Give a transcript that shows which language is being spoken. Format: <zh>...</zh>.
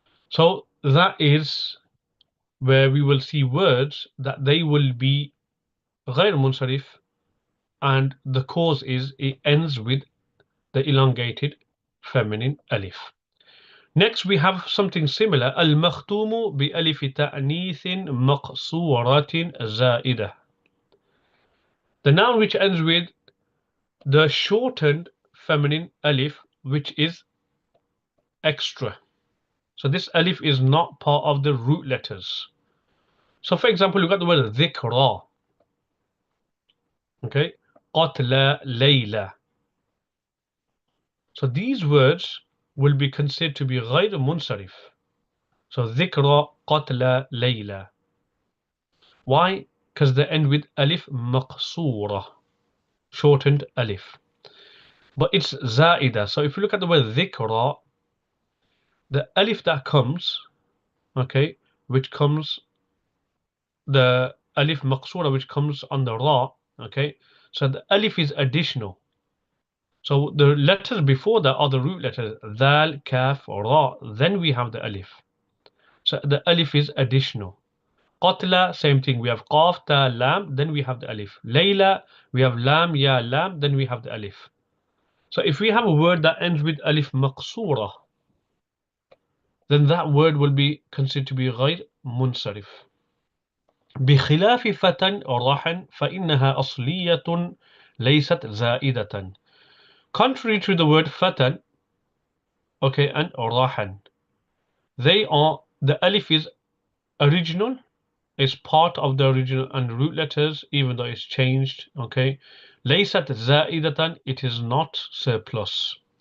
<en>So that is where we will see words that they will be غير منصرف, and the cause is it ends with the elongated feminine alif. Next, we have something similar.</en> <ar>المختوم بألف تأنيث مقصورة زائدة.</ar> <en>The noun which ends with the shortened feminine alif, which is extra. So this alif is not part of the root letters. So for example, you've got the word ذكرى.</en> <ar>Okay. قتل ليلى.</ar> <en>So these words will be considered to be غير منصرف.</en> <ar>So ذكرى قتل ليلى.</ar> <en>Why? Because they end with alif مقصورة, shortened alif. But it's زائدة. So if you look at the word ذكرى, the alif that comes, okay, which comes, the alif maqsura which comes on the ra, okay, so the alif is additional. So the letters before that are the root letters, dal, kaf, ra, then we have the alif. So the alif is additional. Qatla, same thing, we have qaf, ta, lam, then we have the alif. Layla, we have lam, ya, lam, then we have the alif. So if we have a word that ends with alif maqsura, then that word will be considered to be غير منصرف.</en> <ar>بخلاف فتى راحا فإنها أصلية ليست زائدة.</ar> <en>Contrary to the word فتى, okay, and راحا, they are, the alif is original, is part of the original and root letters, even though it's changed, okay.</en> <ar>ليست زائدة,</ar> <en>it is not surplus.</en>